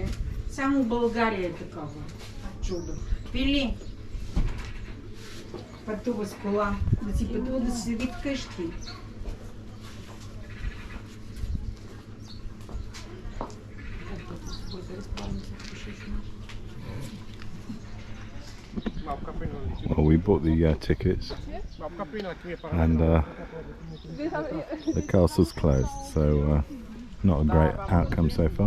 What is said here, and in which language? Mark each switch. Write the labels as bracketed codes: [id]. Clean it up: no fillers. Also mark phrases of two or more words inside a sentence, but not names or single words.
[bg] Само България е такова чудо. Пили пътува с кола, да си пътува да се седи вкъщи. [en] Well, we bought the tickets, and the castle's closed, so not a great outcome so far.